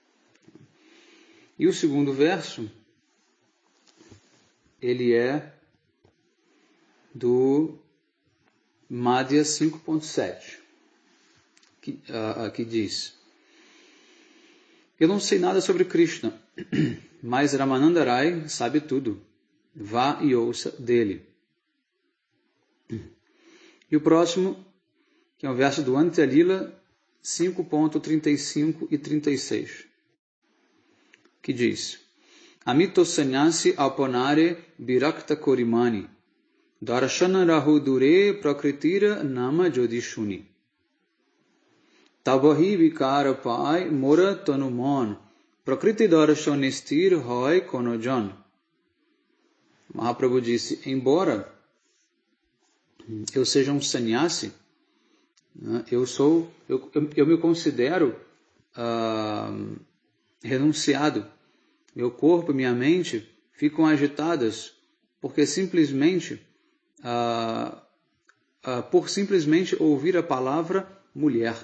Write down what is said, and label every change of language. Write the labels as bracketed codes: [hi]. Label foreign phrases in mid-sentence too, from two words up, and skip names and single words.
[pt] E o segundo verso, ele é do Madhya 5.7, que diz: eu não sei nada sobre Krishna, mas Ramananda Rai sabe tudo. Vá e ouça dele. E o próximo, que é o verso do Antya Lila 5.35 e 36, que diz: [bn] আমি তো সন্ন্যাসী আপনারে বিরক্ত করি মানি দর্শন রহু দূরে প্রকৃতির নাম যদি শুনি তবহি বিকার পায় মোর তনুমন প্রকৃতি দর্শনে স্থির হয় কোন জন. [pt] Mahaprabhu disse: embora eu seja um sannyasi, eu me considero renunciado. Meu corpo e minha mente ficam agitadas porque por simplesmente ouvir a palavra mulher.